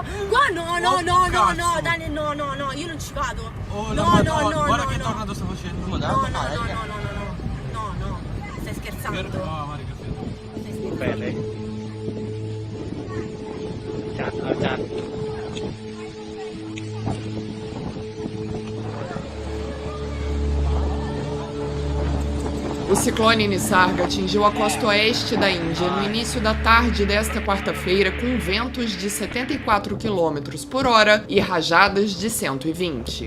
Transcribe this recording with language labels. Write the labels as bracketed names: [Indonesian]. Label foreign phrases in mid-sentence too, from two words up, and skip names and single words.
[Italian] Qua no, Dani, no, io non ci vado. Guarda che tornado sta facendo. No, stai scherzando. Bene. Ciao. [Portuguese] O ciclone Nisarga atingiu a costa oeste da Índia no início da tarde desta quarta-feira com ventos de 74 km por hora e rajadas de 120.